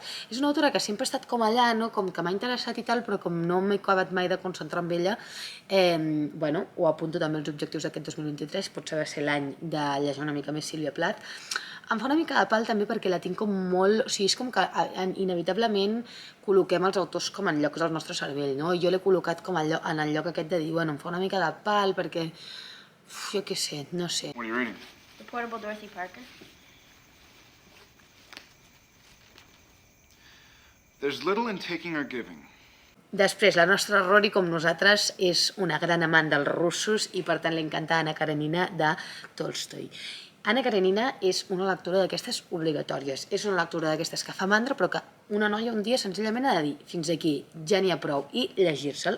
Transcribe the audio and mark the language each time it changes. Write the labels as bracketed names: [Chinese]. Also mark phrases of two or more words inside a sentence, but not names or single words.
[Catalan] És una autora que sempre ha estat com allà, no? Com que m'ha interessat i tal, però com no m'he acabat mai de concentrar en ella, ho apunto també als objectius d'aquest 2023, potser va ser l'any de llegir una mica més Sílvia Plath. Em fa una mica de pal també perquè la tinc com molt... O sigui, és com que inevitablement col·loquem els autors com en llocs del nostre cervell, no? Jo l'he col·locat com en el lloc aquest de dir, em fa una mica de pal perquè... jo què sé, no sé. [English] What are you reading? The Portable Dorothy Parker. There's little in taking or giving. [Catalan] Després, la nostra Rory, com nosaltres, és una gran amant dels russos i per tant li encanta Anna Karenina de Tolstoi. Anna Karenina és una lectura d'aquestes obligatòries, és una lectura d'aquestes que fa mandra, però que una noia un dia senzillament ha de dir fins aquí, ja n'hi ha prou, i llegir-se'l.